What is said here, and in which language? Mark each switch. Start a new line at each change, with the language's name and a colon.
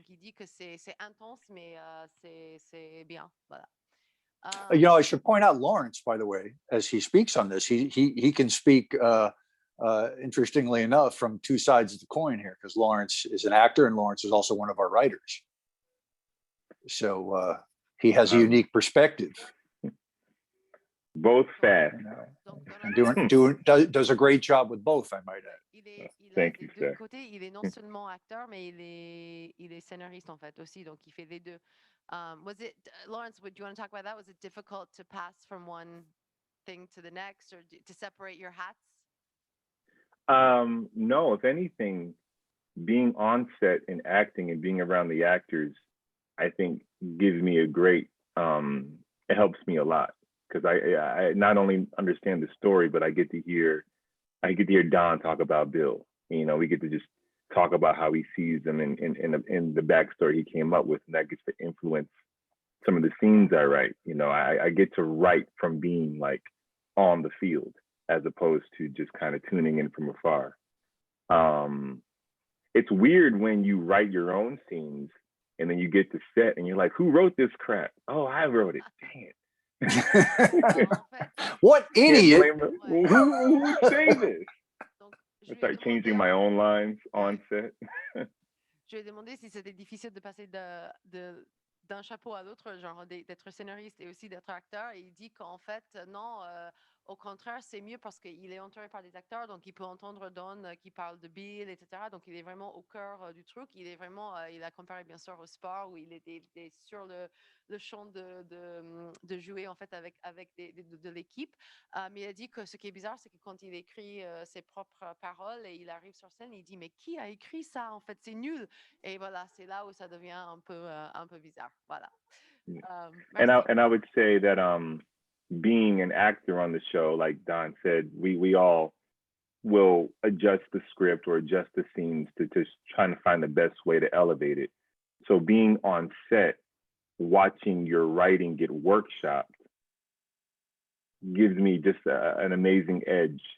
French: Donc, il dit que c'est intense, mais c'est bien. Voilà.
English: I should point out Lawrence, by the way, as he speaks on this, he can speak, interestingly enough, from two sides of the coin here, because Lawrence is an actor and Lawrence is also one of our writers. So he has a unique perspective. Both fast. Does a great job with both, I might add. Thank you, sir.
French: Côté, il est non seulement acteur, mais il est scénariste en fait aussi, donc il fait les deux.
English: Was it, Lawrence, do you want to talk about that? Was it difficult to pass from one thing to the next, or to separate your hats? No, if anything, being on set and acting and being around the actors, I think gives me a great, it helps me a lot, because I not only understand the story, but I get to hear Don talk about Bill. You know, we get to just talk about how he sees them in the backstory he came up with, and that gets to influence some of the scenes I write. You know, I get to write from being like on the field as opposed to just kind of tuning in from afar. It's weird when you write your own scenes and then you get to set and you're like, who wrote this crap? Oh, I wrote it. Dang it. What idiot? Who would say this? I start changing my own lines on set.
French: Je lui ai demandé si c'était difficile de passer d'un chapeau à l'autre, genre d'être scénariste et aussi d'être acteur. Et il dit qu'en fait, non, au contraire, c'est mieux parce qu'il est entouré par des acteurs, donc il peut entendre Don qui parle de Bill, etc. Donc il est vraiment au cœur du truc. Il est vraiment, il a comparé bien sûr au sport où il était sur le champ de jouer en fait avec de l'équipe. Mais il a dit que ce qui est bizarre, c'est que quand il écrit ses propres paroles et il arrive sur scène, il dit mais qui a écrit ça? En fait, c'est nul. Et voilà, c'est là où ça devient un peu bizarre. Voilà.
English: And I would say that being an actor on the show, like Don said, we all will adjust the script or adjust the scenes to trying to find the best way to elevate it. So being on set, watching your writing get workshopped gives me just an amazing edge.